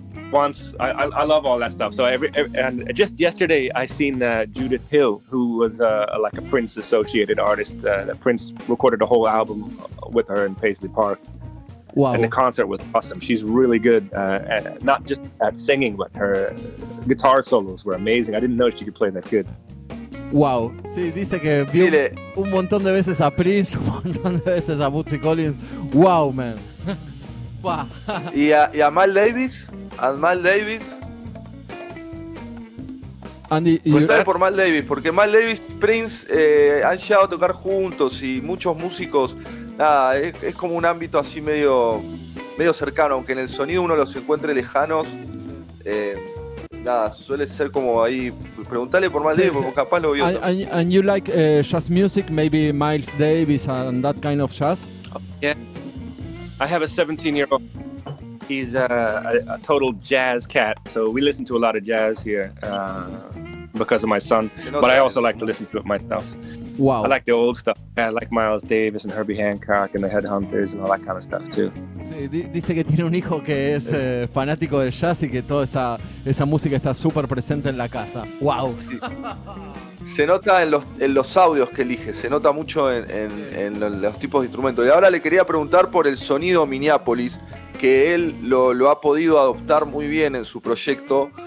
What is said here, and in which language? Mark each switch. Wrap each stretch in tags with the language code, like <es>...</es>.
<en>Once I love all that stuff. So and just yesterday I seen Judith Hill, who was like a Prince associated artist. That Prince recorded a whole album with her in Paisley Park. Wow. And the concert was awesome. She's really good, not just at singing, but her guitar solos were amazing. I didn't know she could play that good. Wow.</en> <es>Sí, dice que vio un montón de veces a Prince, un montón de veces a Bootsy Collins.</es> <en>Wow, man. Wow.</en> <es>¿Y a Miles Davis? ¿A Miles Davis? Andy, Preguntale por Miles Davis, porque Miles Davis y Prince han llegado a tocar juntos y muchos músicos, nada, es como un ámbito así medio cercano, aunque en el sonido uno los encuentre lejanos, nada, suele ser como ahí. Preguntale por Miles Davis, porque capaz lo vio.</es> <en>And you like jazz music, maybe Miles Davis and that kind of jazz? Yeah. I have a 17-year-old. He's a total jazz cat, so we listen to a lot of jazz here because of my son. But I also like to listen to it myself. Wow. I like the old stuff. I like Miles Davis and Herbie Hancock and the Headhunters and all that kind of stuff too.</en> <es>Sí, dice que tiene un hijo que es fanático del jazz y que toda esa música está súper presente en la casa. Wow. Sí. Se nota en los audios que elige, se nota mucho en los tipos de instrumentos. Y ahora le quería preguntar por el sonido Minneapolis, que él lo ha podido adoptar muy bien en su proyecto.</es>